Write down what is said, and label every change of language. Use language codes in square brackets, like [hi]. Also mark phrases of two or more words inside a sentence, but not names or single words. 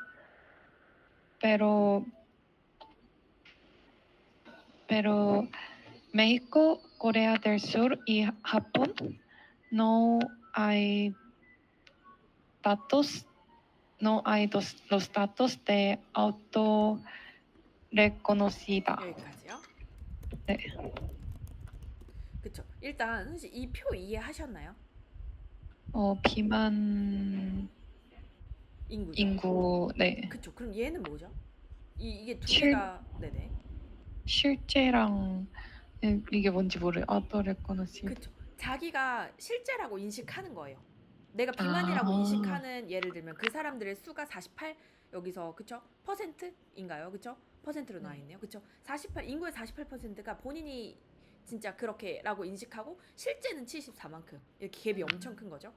[es] Pero México, Corea del Sur y Japón no hay datos, los datos de auto reconocida. [ko] 여기까지요. 네. 그쵸. 일단 사실 이 표 이해하셨나요? 비만 인구죠. 인구, 네. 그쵸. 그럼 얘는 뭐죠? 이게 두 실- 개가 네네. 실제랑 이게 뭔지 모르. [es] auto reconocida. [ko] 그쵸. 자기가 실제라고 인식하는 거예요. 내가 비만이라고 인식하는 예를 들면 그 사람들의 수가 48 여기서 그쵸? 퍼센트인가요? 그쵸? 퍼센트로 나와 있네요. 그쵸? 48 인구의 48%가 본인이 진짜 그렇게라고 인식하고 실제는 74만큼 이렇게 갭이 엄청 큰 거죠.